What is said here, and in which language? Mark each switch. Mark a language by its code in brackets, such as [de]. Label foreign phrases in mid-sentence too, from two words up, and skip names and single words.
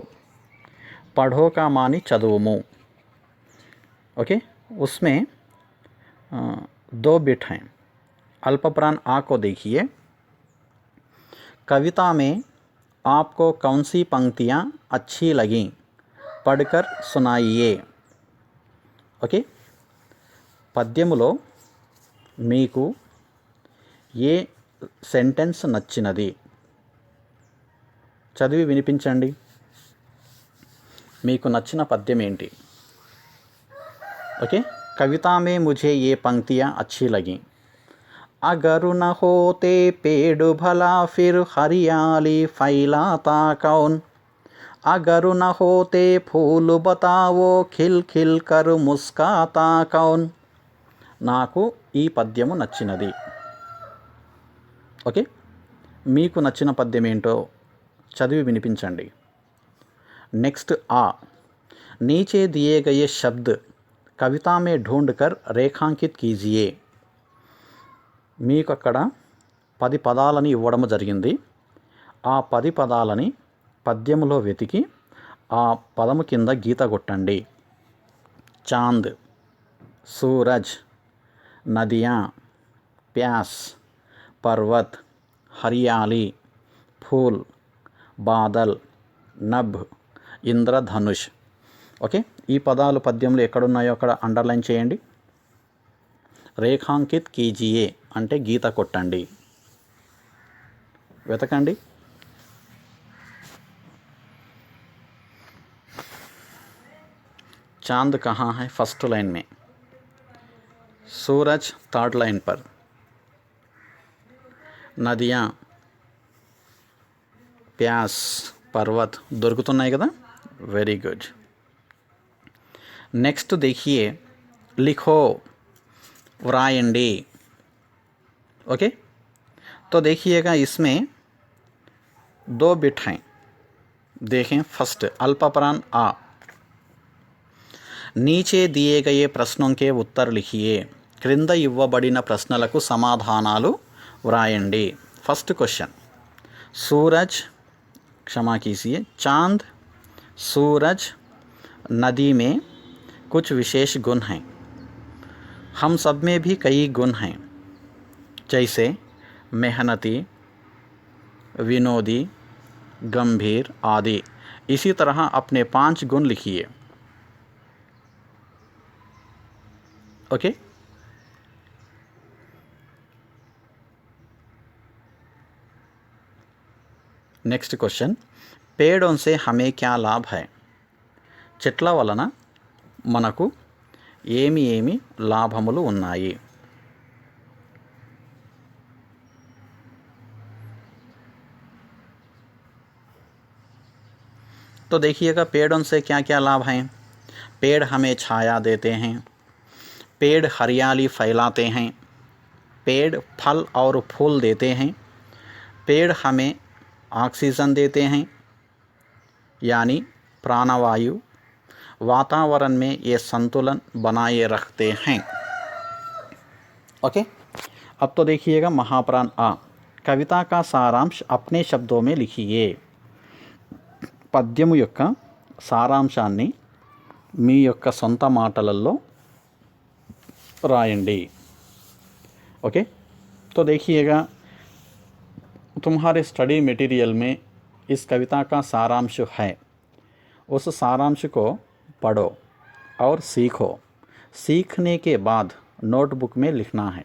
[hi] पढ़ो का मानी चदुवुमु। ओके, उसमें 2 बिट हैं। अल्पप्राण आ को देखिए। कविता में आपको कौन सी पंक्तियाँ अच्छी लगीं, पढ़कर सुनाइए। [te] ఓకే, పద్యములో మీకు ఏ సెంటెన్స్ నచ్చినది చదివి వినిపించండి। మీకు నచ్చిన పద్యం ఏంటి? [hi] ओके, कविता में मुझे ये पंक्तियाँ अच्छी लगीं। अगर न होते पेड़ भला फिर हरियाली फैलाता कौन, अगर न होते फूल बताओ खिल खिल कर मुस्काता कौन। [te] నాకు ఈ పద్యము నచ్చినది। ఓకే, మీకు నచ్చిన పద్యం ఏంటో చదివి వినిపించండి। [hi] नेक्स्ट आ, नीचे दिए गए शब्द कविता में ढूंढकर रेखांकित कीजिए। [te] మీకు అక్కడ 10 పదాలని ఇవ్వడం జరిగింది। ఆ 10 పదాలని పద్యములో వెతికి ఆ పదము కింద గీత కొట్టండి। [hi] చాంద్, सूरज, नदियाँ, प्यास, पर्वत, हरियाली, फूल, बादल, नभ, ఇంద్రధనుష్। [te] ఓకే, ఈ పదాలు పద్యంలో ఎక్కడున్నాయో అక్కడ అండర్లైన్ చేయండి। [hi] रेखांकित कीजिए [te] అంటే గీత కొట్టండి, వెతకండి। [hi] चांद कहाँ है? [en] first line [hi] में। सूरज 3rd लाइन पर। नदियाँ, प्यास, पर्वत [te] దొరుకుతున్నాయి కదా, [en] very good. [hi] नेक्स्ट देखिए, लिखो, व्रायंडी। ओके, तो देखिएगा इसमें 2 बिट हैं। देखें, फर्स्ट अल्पप्राण आ। नीचे दिए गए प्रश्नों के उत्तर लिखिए। [te] క్రింద ఇవ్వబడిన ప్రశ్నలకు సమాధానాలు వ్రాయండి। [en] first question, [hi] सूरज, क्षमा कीजिए, चांद, सूरज, नदी में कुछ विशेष गुण हैं। हम सब में भी कई गुण हैं, जैसे मेहनती, विनोदी, गंभीर आदि। इसी तरह अपने 5 गुण लिखिए। ओके, [en] next question, [hi] पेड़ों से हमें क्या लाभ है? [te] చెట్ల వలన మనకు ఏమి ఏమి లాభములు ఉన్నాయి? [hi] तो देखिएगा, पेड़ों से क्या क्या लाभ हैं। पेड़ हमें छाया देते हैं, पेड़ हरियाली फैलाते हैं, पेड़ फल और फूल देते हैं, पेड़ हमें ऑक्सीजन देते हैं यानी प्राणवायु, वातावरण में ये संतुलन बनाए रखते हैं। ओके, अब तो देखिएगा महाप्राण आ। कविता का सारांश अपने शब्दों में लिखिए। [te] పద్యము యొక్క సారాంశాన్ని మీ యొక్క సొంత మాటలలో రాయండి। [hi] ओके, तो देखिएगा, तुम्हारे [en] study material [hi] में इस कविता का सारांश है। उस सारांश को पढ़ो और सीखो। सीखने के बाद नोटबुक में लिखना है।